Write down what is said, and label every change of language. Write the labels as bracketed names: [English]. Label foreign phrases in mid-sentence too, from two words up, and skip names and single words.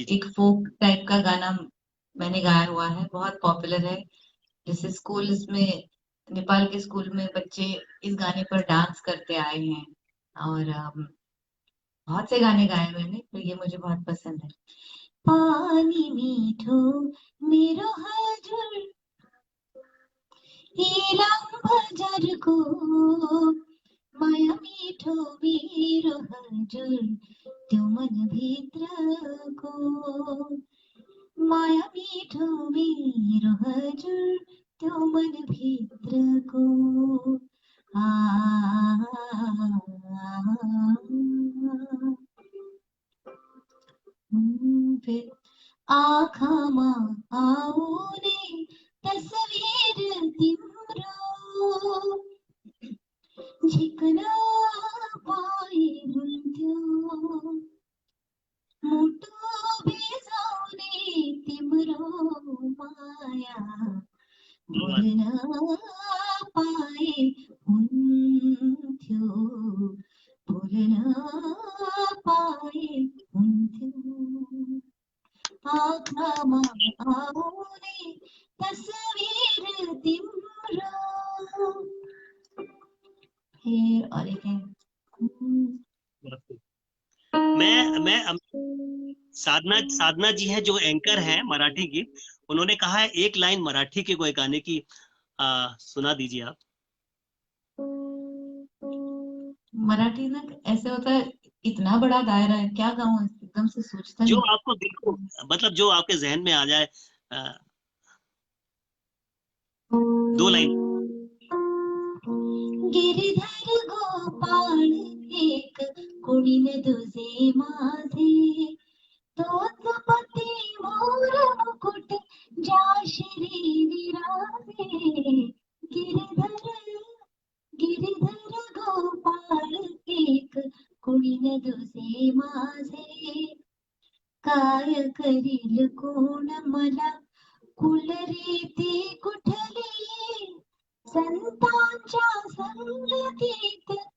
[Hindi] एक [English] folk type [Hindi] का गाना मैंने गाया हुआ है, बहुत पॉपुलर है। जैसे स्कूल्स में, नेपाल के स्कूल में बच्चे इस गाने पर डांस करते आए हैं। और बहुत से गाने गाए मैंने, तो ये मुझे बहुत पसंद है। [Nepali] पानी मीठो मेरो हजुर, इलाम बजारको माया मिठो मेरो हजुर, त्यो मनभित्रको माया मिठो मेरो हजुर, त्यो मनभित्रको आ, फिर आँखामा आउने तस्वीर तिम्रो झिक्न पाए हुन्थ्यो, मुटु बिसाउने तिम्रो माया भुल्न पाए हुन्थ्यो, भुल्न पाए हुन्थ्यो, आँखामा आउने तस्वीर तिम्रो। [Hindi] फिर और एक है, मैं साधना साधना जी है जो एंकर हैं मराठी की, उन्होंने कहा है एक लाइन मराठी के कोई गाने की सुना दीजिए आप। मराठी ना ऐसे होता है, इतना बड़ा दायरा है, क्या गाऊं, एकदम से सोचता जो नहीं। आपको दिल को, मतलब जो आपके जहन में आ जाए, आ, 2 लाइन। [Marathi] गिरिधर गोपाळ एक, कोणी न तुझे माझे, तोच पती मोर मुकुट ज्या शिरी विराजे, गिरिधर गिरिधर गोपाळ एक, कोणी न तुझे माझे, काय करील कोण मला, कुल रीती कुठली संतांच्या संगतीत